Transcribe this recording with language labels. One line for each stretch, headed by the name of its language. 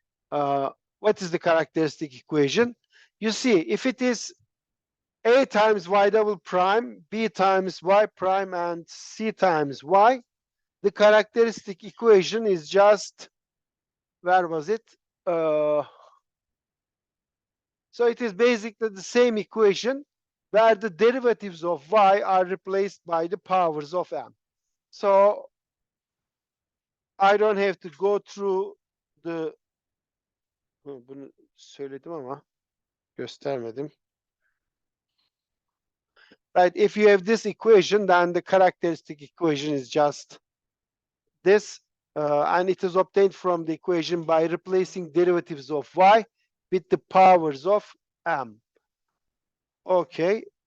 English: What is the characteristic equation? You see, if it is a times y double prime, b times y prime, and c times y, the characteristic equation is just, where was it? So it is basically the same equation where the derivatives of y are replaced by the powers of m. So I don't have to go through the,
Turkish: bunu söyledim ama göstermedim.
English: Right, if you have this equation, then the characteristic equation is just this, and it is obtained from the equation by replacing derivatives of y with the powers of m. Okay.